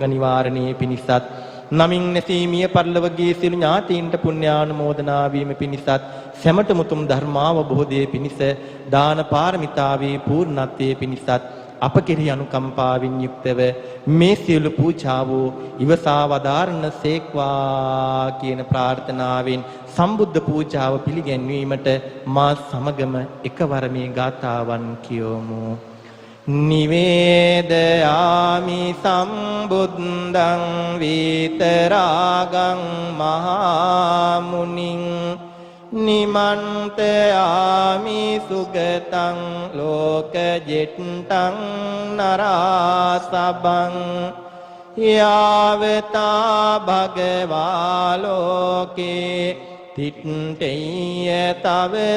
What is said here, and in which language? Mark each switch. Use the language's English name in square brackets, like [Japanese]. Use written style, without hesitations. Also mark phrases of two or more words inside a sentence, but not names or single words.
[Sinhala] නිවාරණයේ පිණිසත් නමින් නැසීමිය පරිලවගේ සියලු ඥාතීන්ට පුණ්‍යානුමෝදනා වීම පිණිසත් සැමට මුතුම් ධර්මාවබෝධයේ පිණිස දාන පාරමිතාවේ පූර්ණත්වයේ පිණිසත් අප කෙරෙහි අනුකම්පාවෙන් යුක්තව මේ සියලු පූජාව ඉවසා වදාරණ සේක්වා කියන ප්‍රාර්ථනාවෙන් සම්බුද්ධ පූජාව පිළිගැන්වීමට මා සමගම එකවර මේ ගාථාවන් කියවමු. [Pali] නිවේදයාමි සම්බුද්ධං විතරාගං මහා මුනිං නිමන්තයාමි සුගතං ලෝකජෙට්ටං නරාසබං යාවතා භගවා ලෝකේ තිට්ඨේය තව